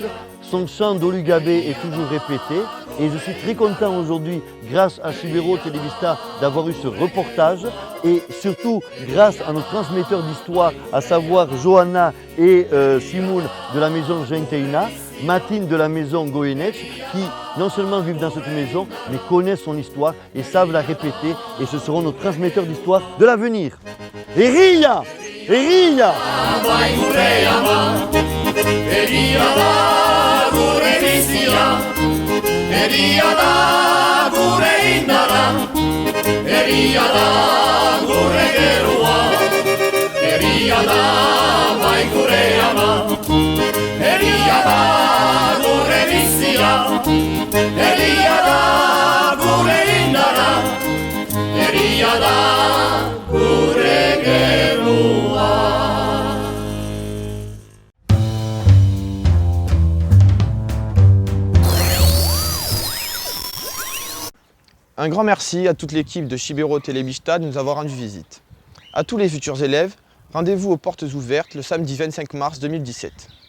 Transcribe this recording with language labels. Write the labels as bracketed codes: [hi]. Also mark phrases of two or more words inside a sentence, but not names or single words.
[fr] Son chant d'Olugabé est toujours répété et je suis très content aujourd'hui, grâce à Chibero Televista, d'avoir eu ce reportage et surtout grâce à nos transmetteurs d'histoire, à savoir Johanna et Simone de la maison Genteina, Matine de la maison Goyenech, qui non seulement vivent dans cette maison, mais connaissent son histoire et savent la répéter et ce seront nos transmetteurs d'histoire de l'avenir. [eu] Eria! Eria! Eria da gure indara, eria da gure gerua, eria da bai gure ama, eria da gure bizia, eria da gure indara, eria da gure gerua. [fr] Un grand merci à toute l'équipe de Chibero Televista de nous avoir rendu visite. À tous les futurs élèves, rendez-vous aux portes ouvertes le samedi 25 mars 2017.